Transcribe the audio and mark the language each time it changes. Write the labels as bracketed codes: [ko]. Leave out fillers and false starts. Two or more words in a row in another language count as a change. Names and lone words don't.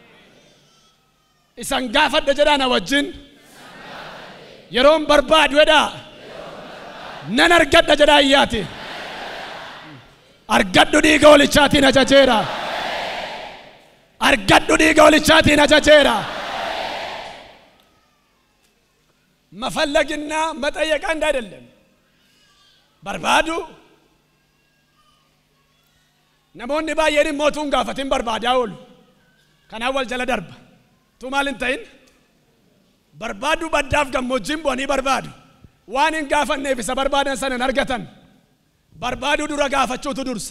[om] Isan gaafadde jedhaa na wajjin. Yeroon barbaadu jedhaa. Nan argadha jedhaa iyyaati. Argadhu dhiiga olichaatiin ajajeera. Argadhu dhiiga olichaatiin ajajeera. [am] መፈለግና መጠየቅ አንድ አይደለም። [om] በርባዱ namoonni baay'een mootuun gaafatin barbaadaa oolu. Kanaaf wal jala darba. Tu maal hin ta'in barbaadu baddaaf gammoojjiin bu'anii barbaadu. Waan hin gaafanneef isa barbaadan sana hin argatan. Barbaadu dura gaafachuutu dursa.